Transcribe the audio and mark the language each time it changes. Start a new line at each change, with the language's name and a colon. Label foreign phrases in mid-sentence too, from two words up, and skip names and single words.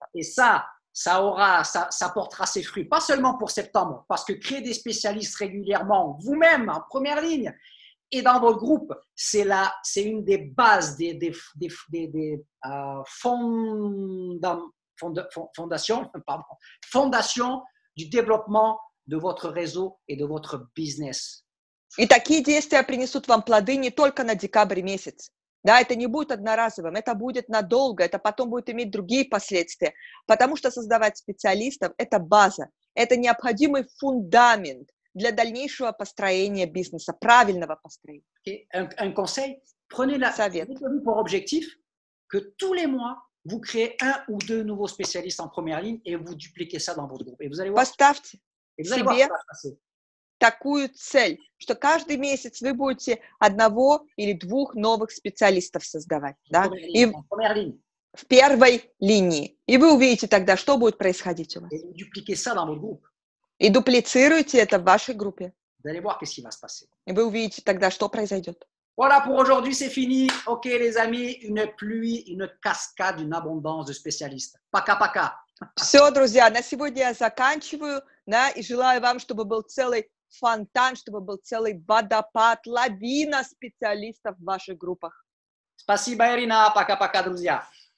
French: Et ça portera ses fruits, pas seulement pour septembre, parce que créer des spécialistes régulièrement, vous-même en première ligne, et dans votre groupe, c'est une des bases des fondations du développement de votre réseau et de votre business.
Russian: И такие действия принесут вам плоды не только на декабрь месяц. Да, это не будет одноразовым, это будет надолго, это потом будет иметь другие последствия, потому что создавать специалистов – это база, это необходимый фундамент для дальнейшего построения бизнеса, правильного построения.
French: Un conseil, prenez pour objectif que tous les mois, vous créez un ou deux nouveaux spécialistes en première ligne et vous dupliquez ça dans votre groupe. Et vous allez voir,
Russian: Поставьте
French: vous allez
Russian: себе
French: voir ce qui va se passer.
Russian: такую цель, что каждый месяц вы будете одного или двух новых специалистов создавать, да? И в первой линии. И вы увидите тогда, что будет происходить у вас.
French: Et vous dupliquez ça dans votre groupe.
Russian: И дуплицируйте это в вашей группе.
French: Vous allez voir qu'est-ce qui va se passer.
Russian: И вы увидите тогда, что произойдет.
French: Voilà, pour aujourd'hui, c'est fini. Ok, les amis, une pluie, une cascade, une abondance de spécialistes.
Russian: Пока-пока. Все, друзья, на сегодня я заканчиваю, да, и желаю вам, чтобы был целый фонтан, чтобы был целый водопад, лавина специалистов в ваших группах. Спасибо, Ирина. Пока-пока, друзья.